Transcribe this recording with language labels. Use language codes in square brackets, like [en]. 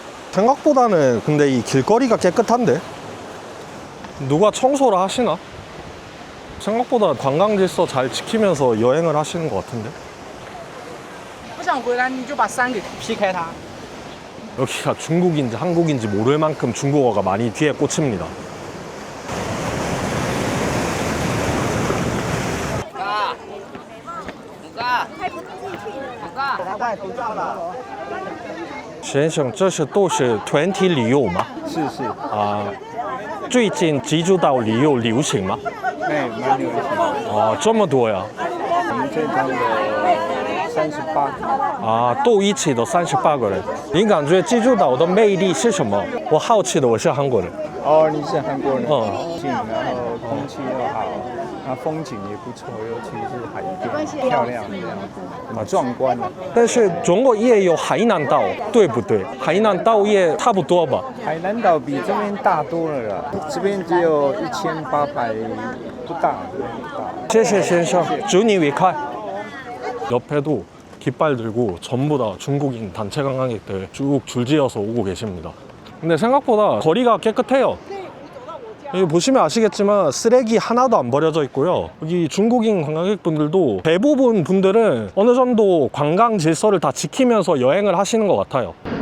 [ko] 생각보다는 근데 이 길거리가 깨끗한데? 누가 청소를 하시나? 생각보다 관광 질서 잘 지키면서 여행을 하시는 것 같은데? [zh] 不想回来你就把山给劈开它。 [ko] 여기가 중국인지 한국인지 모를 만큼 중국어가 많이 뒤에 꽂힙니다. [zh] 先生，这是都是团体旅游吗？是是，啊，最近济州岛旅游流行吗？哎，蛮流行的。啊，这么多呀！我们这趟有38个。啊，都一起的38个人。你感觉济州岛的魅力是什么？我好奇的，我是韩国人。哦，你是韩国人，嗯近，然后空气又好，那风景也不错，尤其是海边漂亮这样子，很壮观的。但是中国也有海南岛，对不对？海南岛也差不多吧？海南岛比这边大多了啦，这边只有1800不大，这边不大。谢谢先生，祝你愉快。 [ko] 옆에도 깃발 들고 전부 다 중국인 단체 관광객들 쭉 줄지어서 오고 계십니다. 근데 생각보다 거리가 깨끗해요. 여기 보시면 아시겠지만 쓰레기 하나도 안 버려져 있고요. 여기 중국인 관광객분들도 대부분 분들은 어느 정도 관광 질서를 다 지키면서 여행을 하시는 것 같아요.